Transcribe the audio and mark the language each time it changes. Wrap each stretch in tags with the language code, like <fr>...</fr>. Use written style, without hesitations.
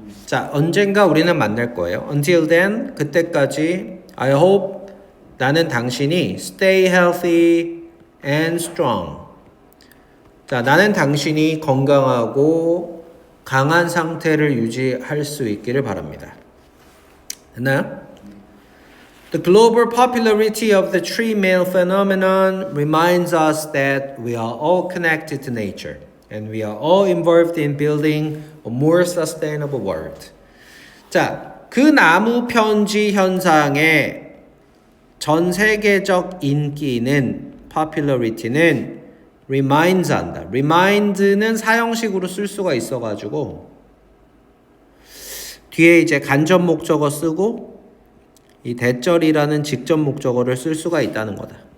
<ko>자, 언젠가 우리는 만날 거예요.</ko> <en>Until then, 그때까지 I hope 나는 당신이 stay healthy and strong.</en> <ko>자, 나는 당신이 건강하고 강한 상태를 유지할 수 있기를 바랍니다. 됐나요?</ko> <en>The global popularity of the tree male phenomenon reminds us that we are all connected to nature and we are all involved in building a more sustainable world.</en> <ko>자, 그 나무 편지 현상의 전 세계적 인기는 popularity는 reminds 한다. remind는 사형식으로 쓸 수가 있어가지고 뒤에 이제 간접 목적어 쓰고 이 대절이라는 직접 목적어를 쓸 수가 있다는 거다.</ko>